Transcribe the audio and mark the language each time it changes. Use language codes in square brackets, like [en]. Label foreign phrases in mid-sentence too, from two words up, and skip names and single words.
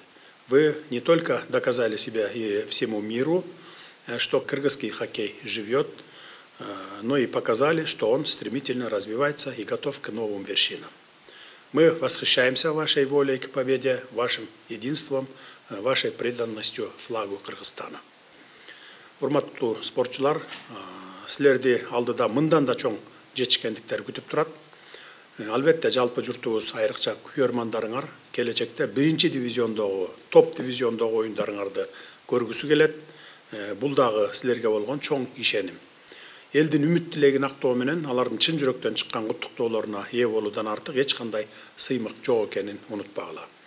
[ru] Вы не только доказали себя и всему миру, что кыргызский хоккей живет, но и показали, что он стремительно развивается и готов к новым вершинам. Мы восхищаемся вашей волей к победе, вашим единством, вашей преданностью флагу Кыргызстана. [ky] Урматтуу спортчулар, силерди алдыда мындан да чоң жетишкендиктер күтүп турат. Албетте жалпы журтубуз айрыкча күйөрмандарыңар келечекте 1-чи дивизиондогу, топ дивизиондогу оюндарыңарды көргүсү келет. Бул дагы силерге болгон чоң ишеним. Элдин үмүт тилегин актоо менен алардын чын жүрөктөн чыккан куттуктоолоруна ээ болуудан артык эч кандай сыймык жок экенин унутпагыла.